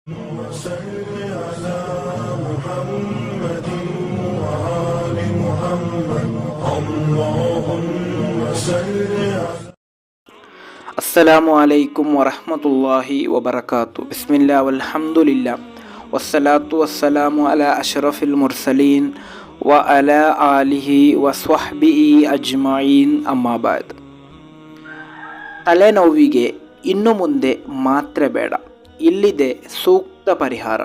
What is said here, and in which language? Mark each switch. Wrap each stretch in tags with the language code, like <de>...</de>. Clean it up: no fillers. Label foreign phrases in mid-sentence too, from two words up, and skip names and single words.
<ar>وصل على محمد وآل محمد اللهم صل على السلام عليكم ورحمة الله وبركاته. بسم الله والحمد لله والصلاة والسلام على أشرف المرسلين و على آله وصحبه أجمعين. ಅಮ್ಮಾಬಾದ್.</ar> <kn>ತಲೆನೋವಿಗೆ ಇನ್ನು ಮುಂದೆ ಮಾತ್ರೆ ಬೇಡ, ಇಲ್ಲಿದೆ ಸೂಕ್ತ ಪರಿಹಾರ.</kn>